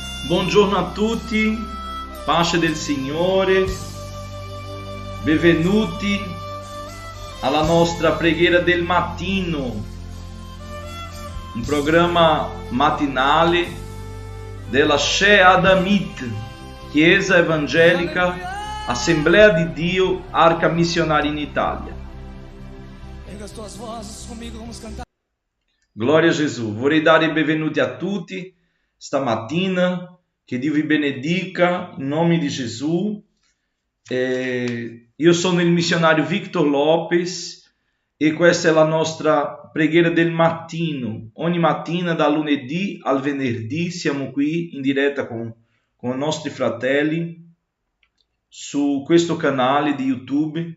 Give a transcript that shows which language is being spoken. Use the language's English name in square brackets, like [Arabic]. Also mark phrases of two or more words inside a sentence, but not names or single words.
[Italian] Buongiorno a tutti, pace del Signore, benvenuti alla nostra preghiera del mattino, un programma mattinale della Shea Adamit, Chiesa Evangelica, Assemblea di Dio, Arca Missionária in Italia. [Portuguese] Erga as tuas vozes comigo, vamos cantar. [Italian] Glória a Gesù. Vorrei dare i benvenuti a tutti stamattina. Che Dio vi benedica in nome di Gesù. Io sono il missionario Victor Lopes e questa è la nostra preghiera del mattino. Ogni mattina da lunedì al venerdì siamo qui in diretta con i nostri fratelli su questo canale di YouTube.